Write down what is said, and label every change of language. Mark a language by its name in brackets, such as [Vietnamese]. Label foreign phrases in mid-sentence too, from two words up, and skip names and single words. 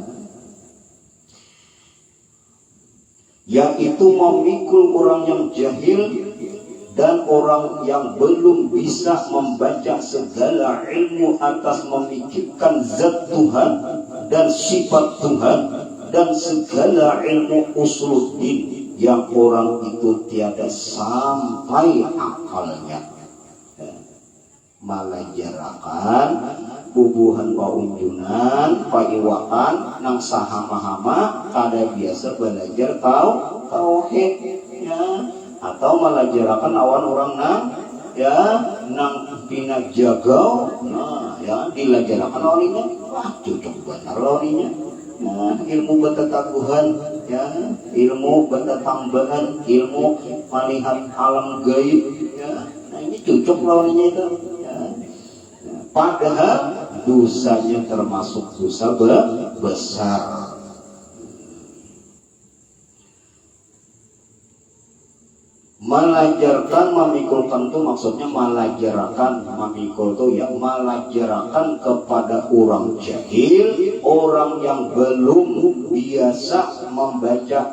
[Indonesian] yaitu memikul orang yang jahil dan orang yang belum bisa membaca segala ilmu atas memikirkan zat Tuhan dan sifat Tuhan dan segala ilmu usuluddin yang orang itu tiada sampai akalnya. [Banjar] Malajarakan bubuhan paunjunan paiwakan nang sahama-hama kada biasa belajar tauhid ya, atau malajarakan awan orang nang ya nang bina jagau nah ya dilajarakan awalnya wah cocok benar awalnya nah, ilmu betetaguhan ya, ilmu betetambahan, ilmu melihat alam gaib ya, nah ini cocok lawannya itu ya. [Indonesian] Padahal dosanya termasuk dosa besar. [Banjar] Melajarkan memikulkan itu maksudnya melajarkan memikul itu ya melajarkan kepada orang jahil, orang yang belum biasa membaca